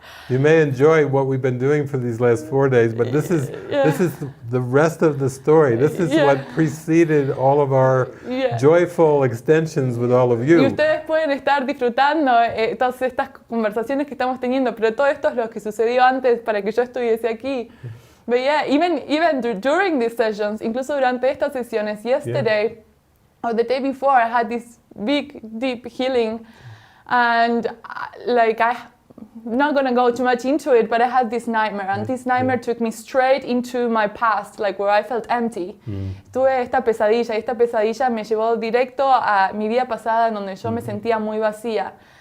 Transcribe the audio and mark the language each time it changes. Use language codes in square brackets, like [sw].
[en] You may enjoy what we've been doing for these last 4 days, but this is the rest of the story. This is what preceded all of our joyful extensions with all of [es] Y [en] you. [es] ustedes pueden estar disfrutando todas estas conversaciones que estamos teniendo, pero todo esto es lo que sucedió antes para que yo estuviese aquí. [en] But yeah, even during these sessions, incluso durante estas sesiones, yesterday or the day before, I had this big, deep healing, and I'm not going to go too much into it, but I had this nightmare, and this nightmare took me straight into my past, like where I felt empty. [es] Tuve esta pesadilla, y esta pesadilla me llevó directo a mi vida pasada, en donde yo me sentía muy vacía.